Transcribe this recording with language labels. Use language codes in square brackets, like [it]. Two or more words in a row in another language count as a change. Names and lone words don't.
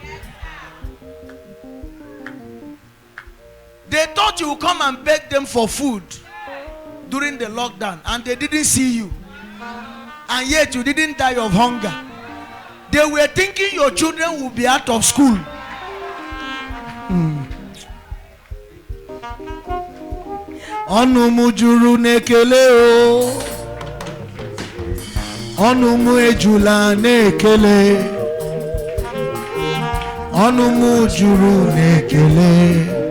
[en] They thought you would come and beg them for food during the lockdown, and they didn't see you. And yet you didn't die of hunger. They were thinking your children would be out of school. [ig] Ọnụ m juru n'ekele o. Ọnụ m ejula n'ekele. Ọnụ m juru n'ekele.